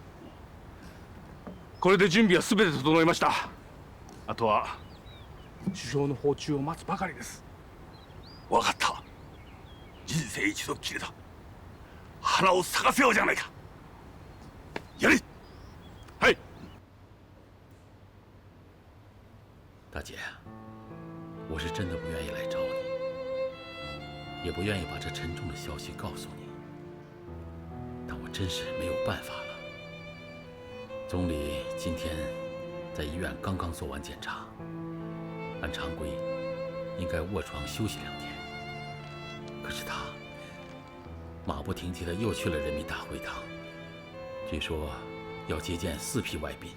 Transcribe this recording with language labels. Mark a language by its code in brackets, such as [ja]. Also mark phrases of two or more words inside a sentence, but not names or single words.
[ja] これで準備は全て整いました。あとは首相の訪中を待つばかりです。分かった。人生一度きりだ。花を咲かせようじゃないか。やれ。はい。 [zh] 大姐，我是真的不愿意来找你，也不愿意把这沉重的消息告诉你，但我真是没有办法了。总理今天在医院刚刚做完检查，按常规应该卧床休息2天，可是他马不停蹄的又去了人民大会堂，据说要接见4批外宾。